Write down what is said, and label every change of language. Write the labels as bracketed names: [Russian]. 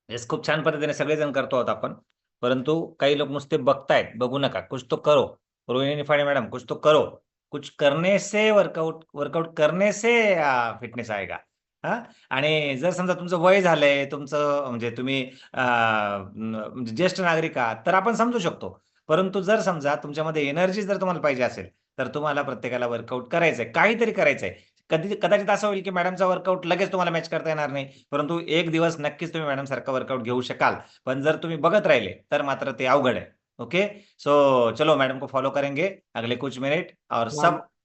[Marathi] खूप छान पद्धतीने सगळेजण करतो आहोत आपण, परंतु काही लोक नुसते बघतायत. बघू नका, [Hindi] कुछ तो करो. रोहिणी निफाडे मॅडम, कुछ तो करो. कुछ करने से वर्कआउट करने से फिटनेस आएगा. [Marathi] हा. आणि जर समजा तुमचं वय झालंय, तुमचं म्हणजे तुम्ही म्हणजे ज्येष्ठ नागरिक आहात, तर आपण समजू शकतो. परंतु जर समजा तुमच्यामध्ये एनर्जी जर तुम्हाला पाहिजे असेल, तर तुम्हाला प्रत्येकाला वर्कआउट करायचंय, काहीतरी करायचंय. कदाचित असं होईल की मॅडमचा वर्कआउट लगेच तुम्हाला मॅच करता येणार नाही, परंतु एक दिवस नक्कीच तुम्ही मॅडम सारखा वर्कआउट घेऊ शकाल. पण जर तुम्ही बघत राहिले तर मात्र ते अवघड है. [Hindi] ओके, सो चलो मैडम को फॉलो करेंगे अगले कुछ मिनट और सब